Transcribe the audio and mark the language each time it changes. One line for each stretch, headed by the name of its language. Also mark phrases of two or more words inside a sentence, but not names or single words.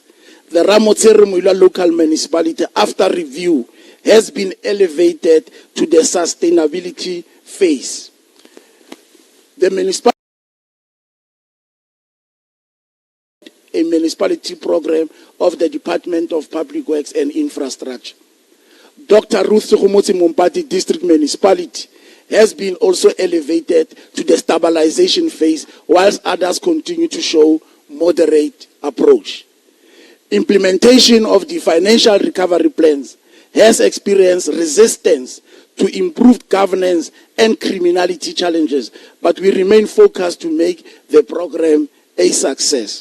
English: The Ramotsere Moilwa local municipality, after review, has been elevated to the sustainability phase. The municipality, a municipality program of the Department of Public Works and Infrastructure. Dr. Ruth Sukhumotsi Mumpati district municipality has been also elevated to the stabilization phase, whilst others continue to show moderate approach. Implementation of the financial recovery plans has experienced resistance to improved governance and criminality challenges, but we remain focused to make the program a success.